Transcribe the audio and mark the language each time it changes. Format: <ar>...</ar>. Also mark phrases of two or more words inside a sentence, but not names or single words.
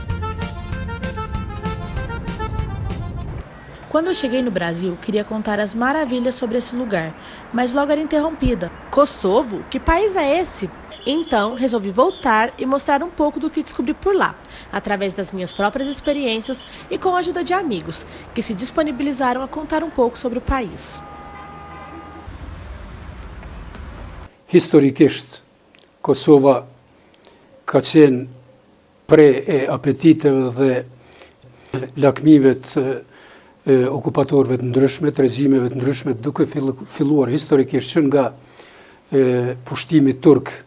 <pt>Quando eu cheguei no Brasil, queria contar as maravilhas sobre esse lugar, mas logo era interrompida. "Kosovo? Que país é esse?" Então, resolvi voltar e mostrar um pouco do que descobri por lá, através das minhas próprias experiências e com a ajuda de amigos, que se disponibilizaram a contar um pouco sobre o país.</pt> <sq>Historikisht, Kosova ka qenë prej e apetiteve dhe lakmive të okupatorëve të ndryshme, të regjimeve të ndryshme, duke filluar historikisht që nga pushtimi turk</sq>